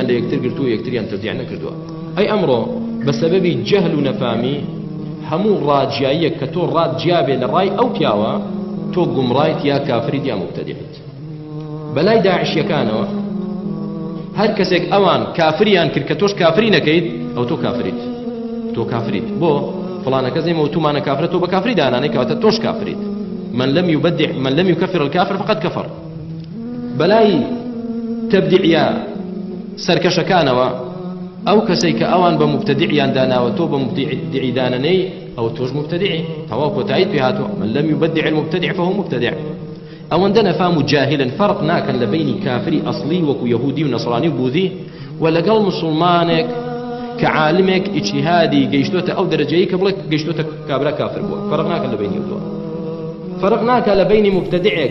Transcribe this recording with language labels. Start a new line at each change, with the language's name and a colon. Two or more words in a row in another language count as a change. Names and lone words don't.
Central Kurdish: لە یەکتر گرتووە یەکتریان تەبدیع نەکردووە ئەی ئەمڕۆ بەسەبەبی جەهل و نەفامی هەموو ڕاجیاییەک کە تۆ ڕاجیابێ لە ڕای ئەو پیاوە تۆ گومڕایت یا کافریت یا مبتەدیعیت بەلای داعشیەکانەوە هەر کەسێک ئەوان کافریان کرد کە تۆش کافری نەکەیت ئەو تۆ کافریت بۆ فڵانە کەس نێمە و تومانە کافرە تۆ بە کافری دانانەی کەواتە تۆش کافریت
Arabic: من لم يكفر الكافر فقد كفر
Central Kurdish: بەلای تەبدیعیە سەرکەشەکانەوە ئەو کەسەی کە ئەوان بە مبتەدیعیان داناوە تۆ بە مبتەدیعی دانەنەی ئەو تۆش مبتەدیعی تەواو کۆتاییت پێ هاتووە
Arabic: من لم يبدع المبتدع فهو
Central Kurdish: مبتدع ئەوەندە نەفام و جاهلن فەرق ناکەن لە بینی کافری ئەسڵی وەکو یەهودی و نەسڕانی و بوذی و لەگەڵ موسڵمانێک کە عالمێک ئیجتیهادی گەیشتۆتە ئەو دەرەجەیە کە بڵێ گەیشتۆتە کابرا کافر بووە فەرق ناکەن لە بینی دووە فەرق ناکە لە بینی مبتەدیعێک